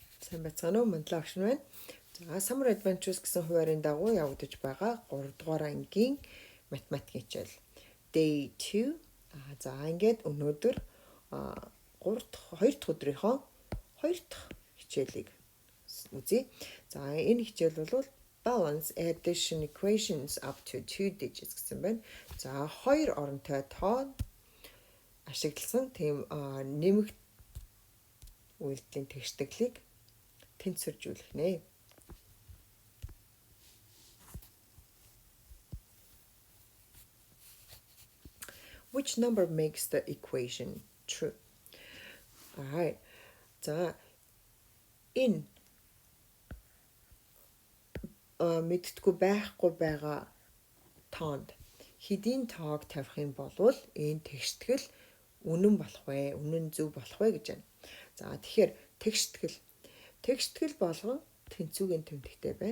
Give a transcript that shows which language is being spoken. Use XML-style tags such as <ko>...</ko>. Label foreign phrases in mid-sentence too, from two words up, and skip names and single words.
<mn>Сайн байцгаана уу? Монголоор агшин байна. За, Summer Adventures гэсэн хуваарийн дагуу явагдаж байгаа 3 дугаар ангийн математикийн хичээл.</mn> <en>Day 2.</en> <mn>За, ингээд өнөөдөр 2 дахь өдрийнхөө 2 дахь хичээлийг үзье. За, энэ хичээл бол</mn> <en>balance addition equations up to 2 digits</en> <mn>гэсэн байна. За, 2 оронтой тоо ашигласан тийм нэмэгт үйлдэлийн тэгшдэглийг тэнцвэржүүлэх нэ.</mn> <en>Which number makes the equation true? Alright.</en> <mn>За энэ мэдтгүй байхгүй байгаа тоонд хэдийн тоог тавих юм бол энэ тэгштгэл үнэн болох вэ? Үнэн зөв болох вэ гэж байна. За тэгэхээр тэгштгэл болгон тэнцвүүгийн тэмдэгтэй байна.</mn>